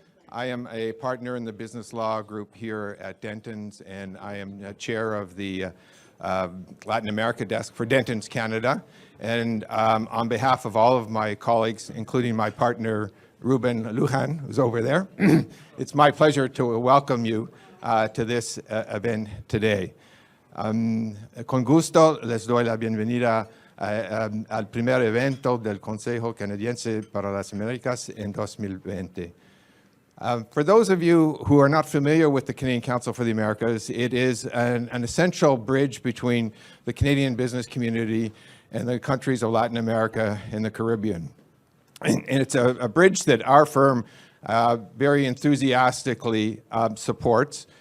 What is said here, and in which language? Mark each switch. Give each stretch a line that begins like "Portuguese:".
English: I am a partner in the business law group here at Dentons, and I am chair of the Latin America desk for Dentons Canada. And on behalf of all of my colleagues, including my partner Ruben Lujan, who's over there, it's my pleasure to welcome you to this event today.
Spanish: Con gusto les doy la bienvenida al primer evento del Consejo Canadiense para las Américas en 2020.
English: For those of you who are not familiar with the Canadian Council for the Americas, it is an essential bridge between the Canadian business community and the countries of Latin America and the Caribbean. And it's a bridge that our firm very enthusiastically supports.